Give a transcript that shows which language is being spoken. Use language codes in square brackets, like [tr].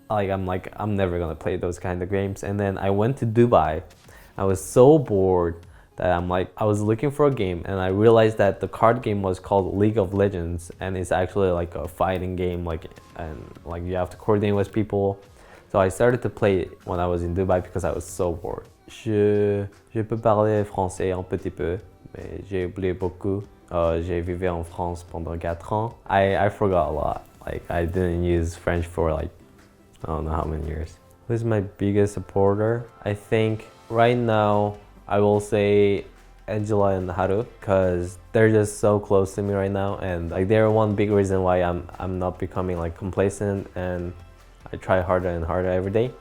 [en] I'm never gonna play those kind of games. And then I went to Dubai. I was so bored that I was looking for a game, and I realized that the card game was called League of Legends, and it's actually like a fighting game, and you have to coordinate with people. So I started to play it when I was in Dubai because I was so bored. [fr] Je peux parler français un petit peu, mais j'ai oublié beaucoup. J'ai vécu en France pendant 4 ans. [en] I forgot a lot. Like I didn't use French for like I don't know how many years. Who's my biggest supporter? I think right now I will say Angela and Haru, because they're just so close to me right now, and like they're one big reason why I'm not becoming like complacent, and I try harder and harder every day.